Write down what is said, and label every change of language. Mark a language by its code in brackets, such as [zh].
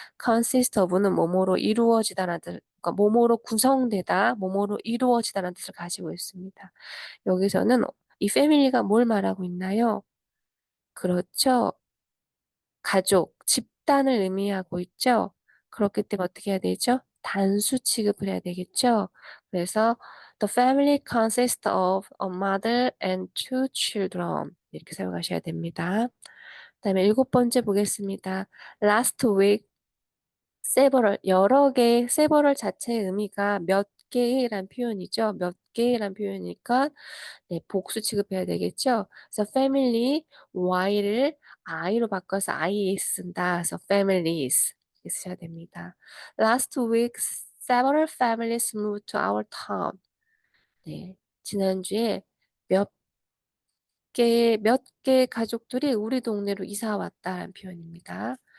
[ko] consist of는 뭐뭐로 이루어지다라는 뜻, 그러니까 뭐뭐로 구성되다, 뭐뭐로 이루어지다라는 뜻을 가지고 있습니다. 여기서는 이 family가 뭘 말하고 있나요? 그렇죠. 가족, 집단을 의미하고 있죠. 그렇기 때문에 어떻게 해야 되죠? 단수 취급을 해야 되겠죠. 그래서 [en] The family consists of a mother and two children [ko] 이렇게 사용하셔야 됩니다. 그다음에 일곱 번째 보겠습니다. [en] Last week several [ko] 여러 개 several 자체의 의미가 몇 개의란 표현이죠. 몇 개의란 표현이니까 네, 복수 취급해야 되겠죠. 그래서 family y를 i로 바꿔서 is 쓴다. 그래서 families 이렇게 쓰셔야 됩니다. [en] Last week, several families moved to our town. [ko] 네, 지난주에 몇 몇 개의 가족들이 우리 동네로 이사 왔다라는 표현입니다.